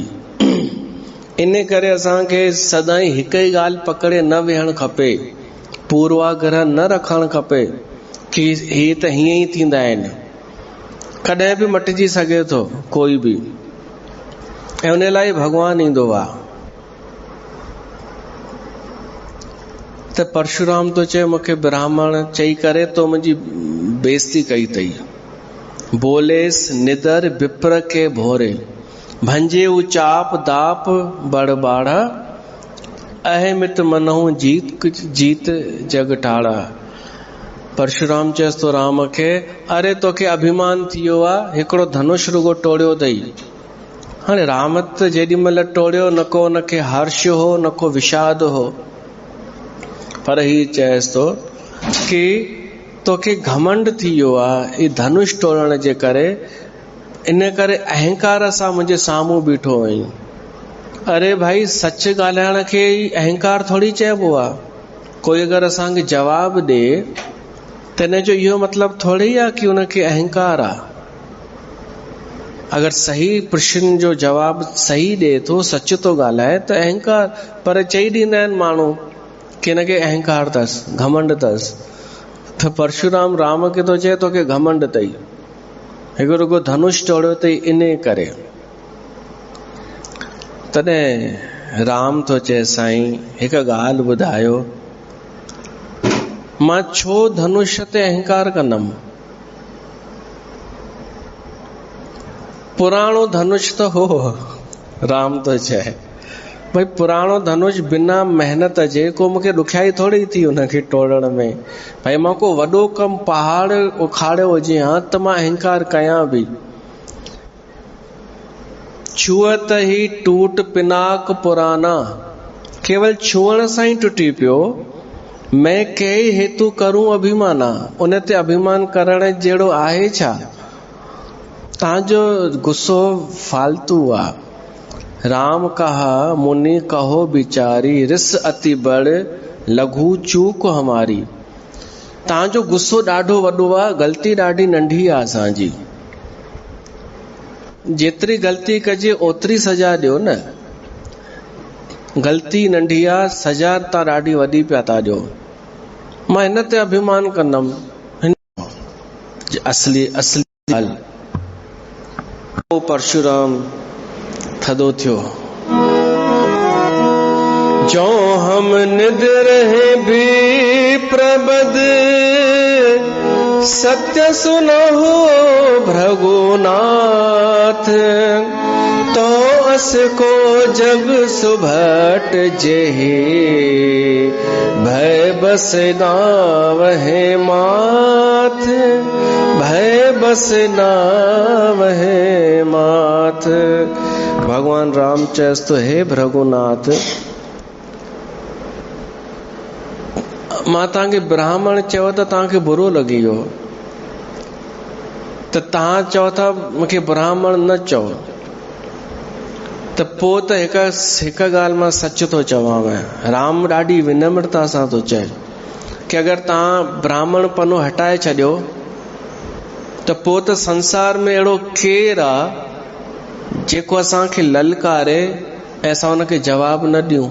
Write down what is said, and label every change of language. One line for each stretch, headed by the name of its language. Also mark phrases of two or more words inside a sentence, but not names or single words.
Sindhi: इन करे असांखे सदाईं हिक ई ॻाल्हि पकड़े न वेहणु खपे, पूर्वाग्रह न रखणु खपे कि हे त हीअं ई थींदा आहिनि। कॾहिं बि मटिजी सघे थो कोई बि, ऐं उन लाइ भॻवानु ईंदो आहे। त परशुराम तो चए मूंखे ब्राह्मण चई करे तो मुंहिंजी बेइज्जती कई अथई।
Awadhi: बोलेस निदर विप्र के भोरे, भंजे उचाप दाप बड़ बाड़ा, अहमित मनहु जीत जग ठाड़ा।
Sindhi: परशुराम चएसि तो राम खे, अरे तोखे अभिमान थियो आहे, हिकिड़ो धनुष रुगो टोड़ियो अथई। हाणे राम त जेॾी महिल टोड़ियो न को उनखे हर्ष हो न को विषाद हो, पर ही चएसि तो कि तोखे घमंड थी वियो आहे ई धनुष टोड़ण जे करे, इन करे अहंकार सां मुंहिंजे साम्हूं बीठो आहीं। अरे भाई, सच ॻाल्हाइण खे अहंकार थोड़ी चइबो आहे। कोई अगरि असांखे जवाब ॾे त इन जो इहो मतिलबु थोड़ी आहे कि उनखे अहंकार आहे। अगरि सही प्रश्न जो जवाब सही ॾे थो, सच तो ॻाल्हाए त अहंकार, पर चई ॾींदा आहिनि माण्हू कि हिनखे अहंकार अथसि, घमंड अथसि। त परशुराम राम खे तो चए तोखे घमंड अथई, हिकु रुगो धनुष टोड़ियो अथई इन करे। तॾहिं राम तो चए साईं हिकु ॻाल्हि ॿुधायो, मां छो धनुष ते अहंकार कंदमि? पुराणो धनुष त हो। राम तो चए भाई पुराणो धनुष बिना मेहनत जे को मूंखे ॾुखियाई थोड़ी थी उनखे टोड़ण में। भाई मां को वॾो कमु पहाड़ उखाड़ियो हुजे हा त मां अहंकार कयां बि।
Awadhi: छुअत ही टूट पिनाक पुराना,
Sindhi: केवल छुअण सां ही टुटी पियो।
Awadhi: मैं कई हेतु करूं अभिमाना,
Sindhi: उन ते अभिमान करण जहिड़ो आहे छा? तव्हांजो गुस्सो फालतू आहे।
Awadhi: राम कहा मुनि कहो बिचारी, रिस अति बड़ लघु चूक हमारी।
Sindhi: तव्हांजो गुस्सो ॾाढो वॾो आहे, ग़लती ॾाढी नंढी आहे असांजी। जेतिरी ग़लती कजे ओतिरी सजा ॾियो न। ग़लती नंढी आहे, सजा तव्हां ॾाढी वॾी पिया था ॾियो। मां हिन ते अभिमान कंदमि। असली ॻाल्हि पोइ परशुराम थदो थियो।
Awadhi: जो हम निद रहे भी प्रबद, सत्य सुनहु भृगुनाथ। तो अस को जग सुभट जेहि, भय बस नावहे माथ। भय बस नावहे माथ।
Sindhi: भगवान राम चएसि तो हे भृगुनाथ, मां तव्हांखे ब्राह्मण चयो त तव्हांखे बुरो लॻी वियो, त तव्हां चओ था मूंखे ब्राह्मण न चओ। त पोइ त हिक ॻाल्हि मां सच थो चवांव, राम ॾाढी विनम्रता सां थो चए कि अगरि तव्हां ब्राह्मण पनो हटाए छॾियो त पोइ त संसार में अहिड़ो केरु आहे जेको असांखे ललकारे ऐं असां हुनखे जवाब न ॾियूं।